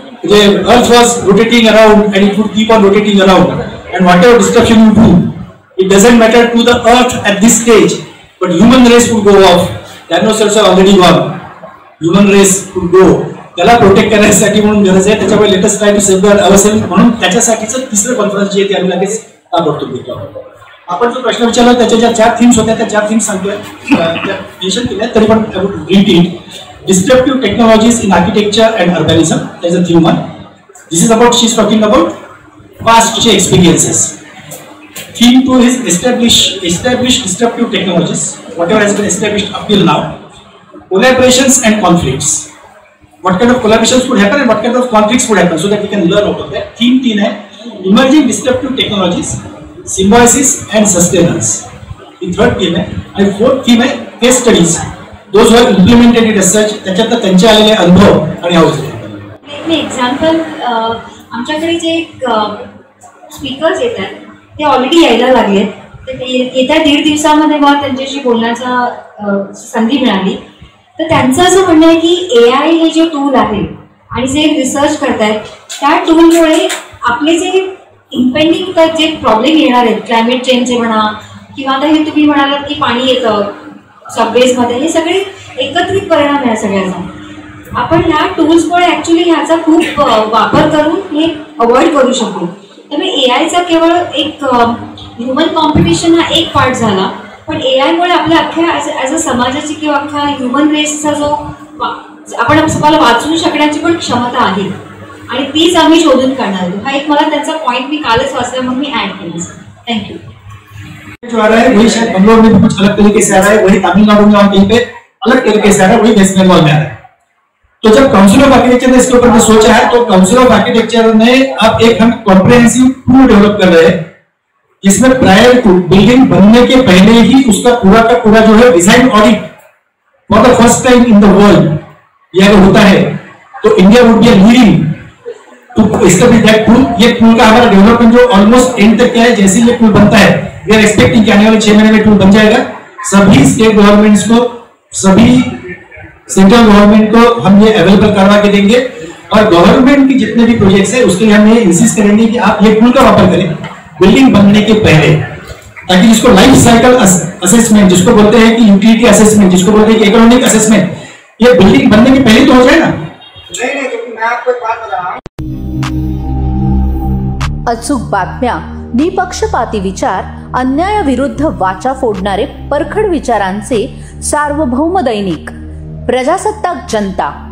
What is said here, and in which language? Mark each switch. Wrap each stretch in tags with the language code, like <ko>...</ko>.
<en>The earth was rotating around and it would keep on rotating around. And whatever disruption you do, it doesn't matter to the earth at this stage, but human race would go off. Dinosaurs are already gone. Human race would go.</en> <mr>त्याला protect करण्यासाठी म्हणून गरज आहे. त्याच्यामुळे</mr> <en>latest try to safeguard ourselves</en> <mr>म्हणून त्याच्यासाठीचं तिसरं conference जे आहे ते आम्ही लगेच ताबडतोब घेतो. आपण जो प्रश्न विचारला त्याच्या ज्या 4 थीम्स होत्या त्या 4 थीम्स सांगतोय, मेन्शन केल्या तरी पण</mr> <en>Read it. Destructive technologies in architecture and urbanism, that is a theme 1. This is about, she is talking about पास्टचे experiences. Theme 2 is establish destructive technologies, whatever has been established up till now. Collaborations and conflicts, what kind of collaborations could happen and what kind of conflicts could happen so that we can learn out of that. Theme 3</en> <hi>है</hi> <en>emerging disruptive technologies, symbiosis and sustenance. The third theme</en> <hi>है</hi> <en>and fourth theme है case studies. Those who have implemented it as such,</en> <mr>त्याच्यात त्यांचे आलेले अनुभव आणि हौसले. एक एक्झाम्पल, आमच्याकडे जे स्पीकर्स येतात ते ऑलरेडी यायला लागलेत. येत्या 1.5 दिवसामध्ये मला त्यांच्याशी बोलण्याचा संधी मिळाली. तर त्यांचं असं म्हणणं आहे की AI हे जे टूल आहे आणि जे रिसर्च करतायत त्या टूलमुळे आपले जे इम्पेंडिंग जे प्रॉब्लेम येणार आहेत, क्लायमेट चेंजचे म्हणा किंवा आता हे तुम्ही म्हणालात की पाणी येतं सबवेजमध्ये, हे सगळे एकत्रित परिणाम आहे सगळ्याचा. आपण ह्या टूल्समुळे ॲक्च्युली ह्याचा खूप वापर करून हे अवॉइड करू शकतो. त्यामुळे AIचा केवळ एक ह्युमन कॉम्पिटिशन हा एक पार्ट झाला, पण AIमुळे आपल्या अख्ख्या</mr> <en>as a</en> <mr>समाजाची किंवा अख्खा ह्युमन रेसचा जो आपण स्वतःला वाचवू शकण्याची पण क्षमता आहे आणि तीच आम्ही शोधून काढणार. हा एक मला त्यांचा पॉइंट मी कालच वाचला म्हणून मी ऍड केला. थँक्यू.</mr> <hi>जो आ रहा है वही शायद बंगलोर में कुछ अलग तरीके से आ रहा है, वही तमिलनाडु में और कहीं पे अलग तरीके से आ रहा है, वही वेस्ट बंगाल में आ रहा है. तो जब काउंसिल ऑफ आर्किटेक्चर ने इसके ऊपर सोचा है तो काउंसिल ऑफ आर्किटेक्चर ने अब एक हम कॉम्प्रिहेंसिव टूल डेवलप कर रहे हैं जिसमें प्रायर टू बिल्डिंग बनने के पहले ही उसका पूरा का पूरा जो है design audit</hi> <en>for the first time in the world</en> <hi>ये अगर होता है तो</hi> <en>India would be leading to establish that tool.</en> <hi>ये टूल का हमारा डेवलपमेंट जो ऑलमोस्ट एंड तक क्या है, जैसे ये टूल बनता है</hi> <en>we are expecting</en> <hi>कि आने वाले 6 महीने में टूल बन जाएगा. सभी स्टेट गवर्नमेंट्स को, सभी सेंट्रल गवर्नमेंट को हम ये अवेलेबल करवा के देंगे और गवर्नमेंट की जितने भी प्रोजेक्ट्स है उसके लिए हम ये इंसिस्ट करेंगे कि आप ये टूल का वापर करें बिल्डिंग बनने के पहले, ताकि जिसको लाइफ साइकिल असेसमेंट जिसको बोलते हैं कि यूटिलिटी असेसमेंट जिसको बोलते हैं कि इकोनॉमिक असेसमेंट, ये बिल्डिंग बनने के पहले तो हो जाए ना. नहीं क्योंकि मैं आपको एक बात बता रहा हूं.</hi> <mr>अचूक बातम्या, निपक्षपाती विचार, अन्यायाविरुद्ध वाचा फोडणारे परखड विचारांचे सार्वभौम दैनिक प्रजासत्ताक जनता.</mr>